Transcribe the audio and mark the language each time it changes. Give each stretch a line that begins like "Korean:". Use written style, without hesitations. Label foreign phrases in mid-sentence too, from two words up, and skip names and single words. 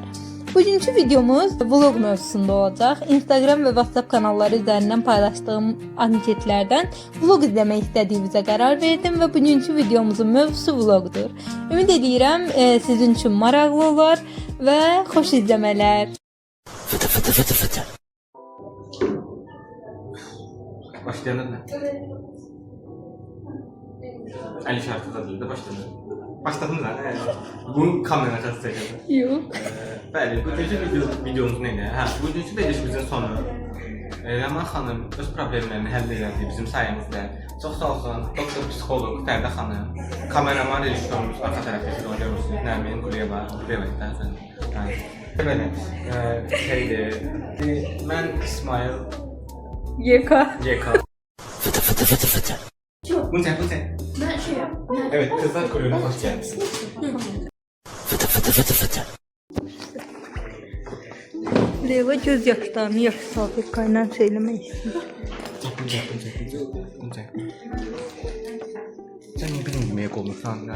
Azerbaijani: Bugünkü videomuz vlog mövzusunda olacaq. Instagram və WhatsApp kanalları üzərindən paylaşdığım anketlərdən vlog izləmək istədiyinizə qərar verdim və bugünkü videomuzun mövzusu vlogdur. Ümid edirəm sizin üçün maraqlı olar və xoş izləmələr.
Turkish: Başlayalım mı? El işareti adıyla başlayalım. Başladın lan. Bunu kamera kasteteceğim.
Azerbaijani: Yox. Bəli, bugünkü videomuz neydi? Bugünkü verilişimizin sonu. Ləman xanım öz problemlərini həll edirdi bizim sayemizdə. Çox sağ olsun, doktor psixoloq Fərdə xanım, kameraman rejissorumuz arxa tərəfdə görürsünüz. Nərmin Quliyeva, Quliyeva'dan. Belə, mən İsmail YK. Bunu çək.
Turkish: Evet, kızlar kulübüne hoş geldiniz.
Azerbaijani: Leyla göz yaşlarını yaş salfetkayla söyləmək istəyir.
Turkish: Sen niye benim yemeğe koymuşsan ya?